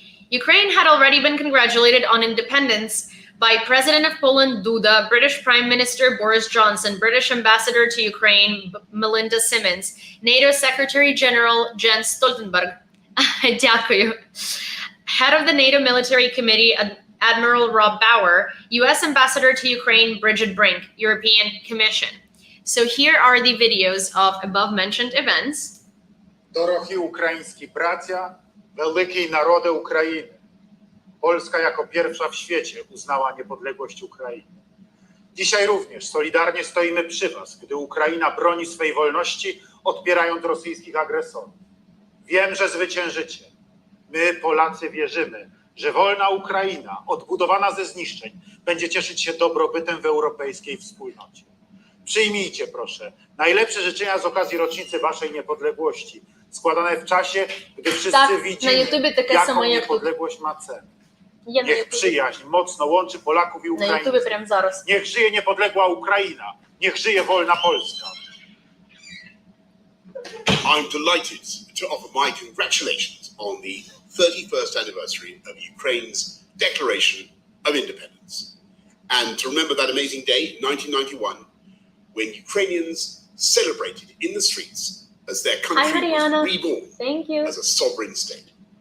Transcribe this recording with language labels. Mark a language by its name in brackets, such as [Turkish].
[English] Ukraine had already been congratulated on independence by President of Poland Duda, British Prime Minister Boris Johnson, British Ambassador to Ukraine Melinda Simmons, NATO Secretary General Jens Stoltenberg, [Ukrainian] Дякую, [English] Head of the NATO Military Committee Admiral Rob Bauer, U.S. Ambassador to Ukraine Bridget Brink, European Commission. So here are the videos of above-mentioned events. [Polish] Dorogi ukraiński bracia, wielki narody Ukrainy. Polska jako pierwsza w świecie uznała niepodległość Ukrainy. Dzisiaj również solidarnie stoimy przy was, gdy Ukraina broni swej wolności, odpierając rosyjskich agresorów. Wiem, że zwyciężycie. My, Polacy, wierzymy, że wolna Ukraina, odbudowana ze zniszczeń, będzie cieszyć się dobrobytem w europejskiej wspólnocie. Przyjmijcie, proszę, najlepsze życzenia z okazji rocznicy waszej niepodległości, składane w czasie, gdy wszyscy widzimy, jaką niepodległość ma cenę. Niech przyjaźń mocno łączy Polaków i Ukraińców. Niech żyje niepodległa Ukraina. Niech żyje wolna Polska. [English] I'm delighted to offer my congratulations on the 31st anniversary of Ukraine's Declaration of Independence. And to remember that amazing day in 1991 when Ukrainians celebrated in the streets as their country was reborn as a sovereign state.